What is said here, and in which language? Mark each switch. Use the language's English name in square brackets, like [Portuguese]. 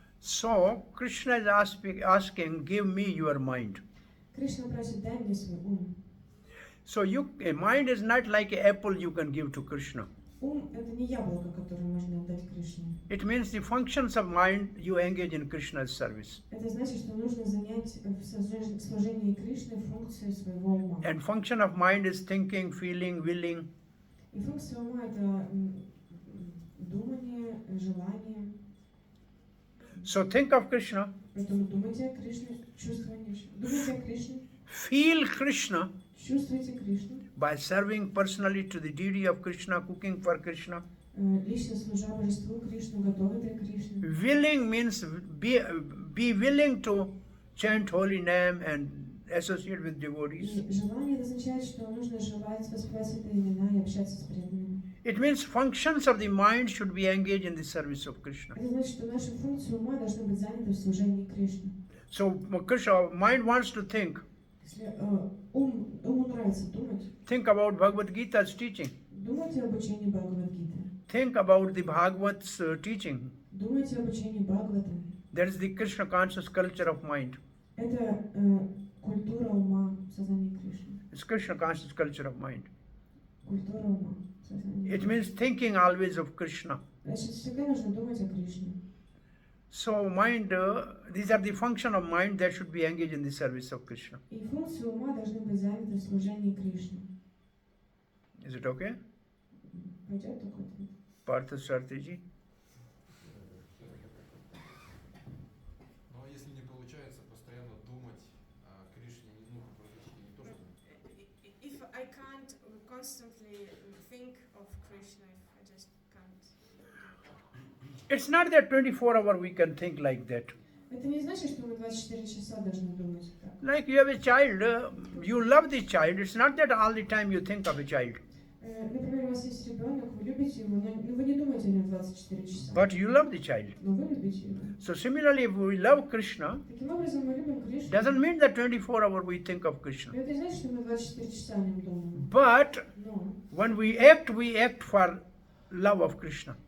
[English] So Krishna is asking, give me your mind. [Russian] Кришна просит, дай мне свой ум. [English] So a mind is not like an apple you can give to Krishna. [Russian] Ум – это не яблоко, которое можно отдать Кришне. [English] It means the functions of mind you engage in Krishna's service. [Russian] Это значит, что нужно занять в служении Кришны функцию своего ума. [English] And function of mind is thinking, feeling, willing. [Russian] И функция ума – это думание, желание. [English] So think of Krishna, [Russian] Поэтому думайте о Кришне, чувствование. Думайте о Кришне, [English] feel Krishna [Russian] чувствуйте Кришну. [English] by serving personally to the deity of Krishna, cooking for Krishna. [Russian] Лично служа божеству Кришну, готовы для Кришны. [English] Willing means be willing to chant holy name and associate with devotees. [Russian] И желание означает, что нужно желать воспевать святые имена и общаться с преданными. [English] It means functions of the mind should be engaged in the service of Krishna. [Russian] Это значит, что наши функции ума должны быть заняты в служении Кришне. [English] So Krishna, mind wants to think. [Russian] Если уму нравится думать, [English] Think about Bhagavad Gita's teaching. [Russian] думайте об учении Бхагавад-гиты. [English] Think about the Bhagavat's teaching. [Russian] Думайте об учении Бхагаватам. [English] That is the Krishna conscious culture of mind. [Russian] Это культура ума в сознании Кришны. [English] It's Krishna conscious culture of mind. [Russian] Культура ума в сознании [English] It [Russian] Кришны. [English] means thinking always of Krishna. [Russian] Значит, всегда нужно думать о Кришне. [English] So mind, these are the function of mind that should be engaged in the service of Krishna. [Russian] И функции ума должны быть заняты в служении Кришне. [English] Is it okay? [Russian] Пойдет такой ответ? [English] Partha Strategy? [Russian] Но если не получается постоянно думать о Кришне, ну, практически не то, что... [English] If I can't constantly think of Krishna, if I just can't. It's not that 24 hour we can think like that. [Russian] Это не значит, что мы 24 часа должны думать так. [English] Like you have a child, you love the child. It's not that all the time you think of a child. [Russian] Например, у вас есть ребенок, вы любите его, но вы не думаете о нем 24 часа. [English] But you love the child. [Russian] Но вы любите его. [English] So similarly, if we love Krishna, [Russian] Таким образом, мы любим Кришну. [English] doesn't mean that 24 hour we think of Krishna. [Russian] Это не значит, что мы 24 часа о нем думаем. [English] But [Russian] Но [English] when we act for love of Krishna.